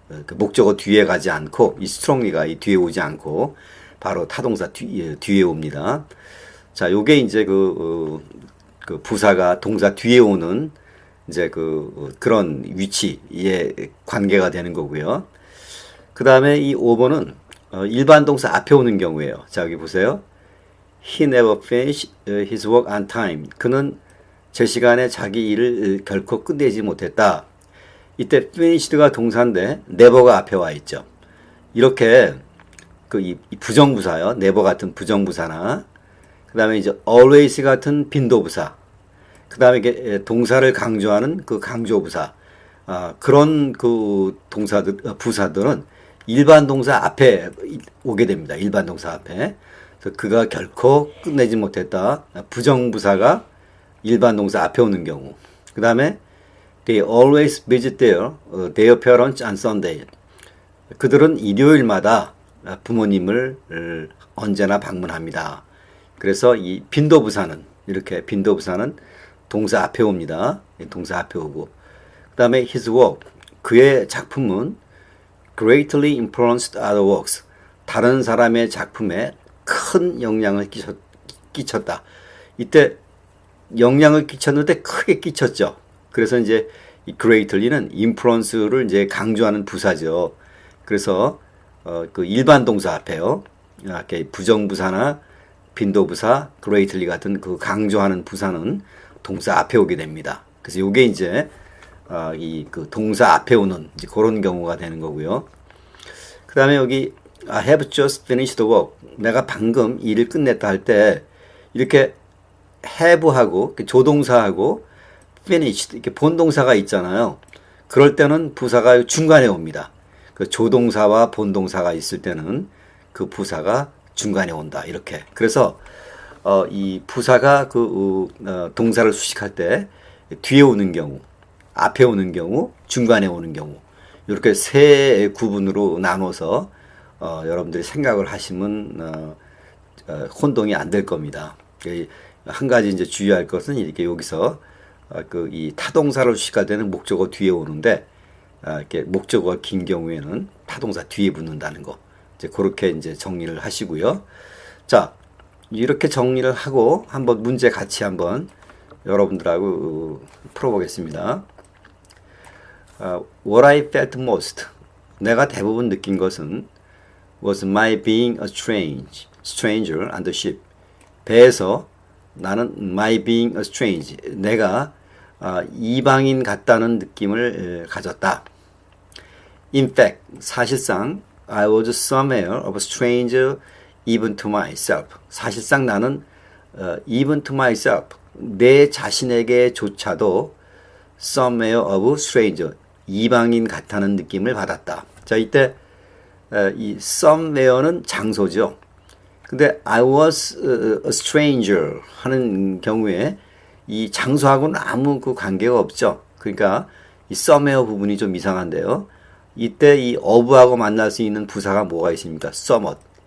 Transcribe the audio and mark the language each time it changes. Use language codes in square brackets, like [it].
[ko] 그 목적어 뒤에 가지 않고 이 strongly가 이 뒤에 오지 않고 바로 타동사 뒤에 옵니다. 자, 요게 이제 그 부사가 동사 뒤에 오는 이제 그런 위치에 관계가 되는 거고요. 그 다음에 이 5번은 일반 동사 앞에 오는 경우예요. 자, 여기 보세요. [en] He never finished his work on time. [ko] 그는 제 시간에 자기 일을 결코 끝내지 못했다. 이때 finished가 동사인데 never가 앞에 와 있죠. 이렇게 이 부정부사요. never 같은 부정부사나 그 다음에 이제 always 같은 빈도부사, 그 다음에 이게 동사를 강조하는 그 강조부사, 그런 그 부사들은 일반 동사 앞에 오게 됩니다. 일반 동사 앞에. 그래서 그가 결코 끝내지 못했다. 부정부사가 일반 동사 앞에 오는 경우. 그 다음에 [en] they always visit their parents on Sunday. [ko] 그들은 일요일마다 부모님을 언제나 방문합니다. 그래서 이 빈도부사는 이렇게 빈도부사는 동사 앞에 옵니다. 동사 앞에 오고. 그 다음에 [en] his work. [ko] 그의 작품은 [en] greatly influenced other works. [ko] 다른 사람의 작품에 큰 영향을 끼쳤다. 이때 영향을 끼쳤는데 크게 끼쳤죠. 그래서 이제 이 greatly는 influence를 이제 강조하는 부사죠. 그래서 그 일반 동사 앞에요. 이렇게 부정부사나 빈도부사, greatly 같은 그 강조하는 부사는 동사 앞에 오게 됩니다. 그래서 이게 이제 그 동사 앞에 오는 이제 그런 경우가 되는 거고요. 그 다음에 여기 [en] I have just finished the work. [ko] 내가 방금 일을 끝냈다 할 때 이렇게 have하고 조동사하고 finished 이렇게 본동사가 있잖아요. 그럴 때는 부사가 중간에 옵니다. 그 조동사와 본동사가 있을 때는 그 부사가 중간에 온다. 이렇게. 그래서 이 부사가 동사를 수식할 때 뒤에 오는 경우, 앞에 오는 경우, 중간에 오는 경우 이렇게 세 구분으로 나눠서 여러분들이 생각을 하시면 혼동이 안 될 겁니다. 한 가지 이제 주의할 것은 이렇게 여기서 이 타동사를 수식할 때는 목적어 뒤에 오는데 이렇게 목적어가 긴 경우에는 타동사 뒤에 붙는다는 거. 이제 그렇게 이제 정리를 하시고요. 자, 이렇게 정리를 하고 한번 문제 같이 한번 여러분들하고 풀어보겠습니다. [en] What I felt most. [ko] 내가 대부분 느낀 것은 [en] was my being a stranger on the ship. [ko] 배에서 나는 [en] my being a stranger. [ko] 내가 이방인 같다는 느낌을 가졌다. [en] In fact, [ko] 사실상 [en] I was somewhere of a stranger even to myself. [ko] 사실상 나는 [en] even to myself. [ko] 내 자신에게조차도 [en] somewhere of stranger. [ko] 이방인 같다는 느낌을 받았다. 자, 이때 이 somewhere는 장소죠. 근데 I was a stranger 하는 경우에 이 장소하고는 아무 그 관계가 없죠. 그러니까 이 somewhere 부분이 좀 이상한데요. 이때 이 of하고 만날 수 있는 부사가 뭐가 있습니까? somewhat.